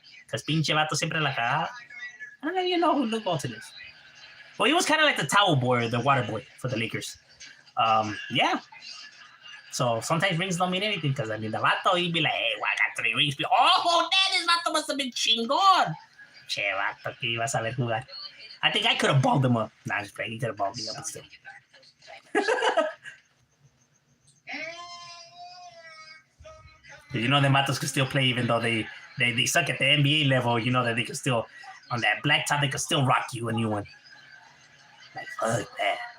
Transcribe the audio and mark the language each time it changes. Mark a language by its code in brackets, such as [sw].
[en] Because [es] pinche vato siempre la cagaba. [en] I don't know if you know who Luke Walton is. Well, he was kind of like the towel boy or the water boy for the Lakers. Yeah. So sometimes rings don't mean anything because, the vato, he'd be like, hey, well, I got 3 rings. Oh, this vato must have been chingón. [es] Che, vato, que iba a saber jugar. [en] I think I could have balled him up. Nah, just playing. He could have balled me up, but still. You know, the vatos could still play even though they suck at the NBA level. You know that they could still, on that black top, they could still rock you a new one. Like, fuck that.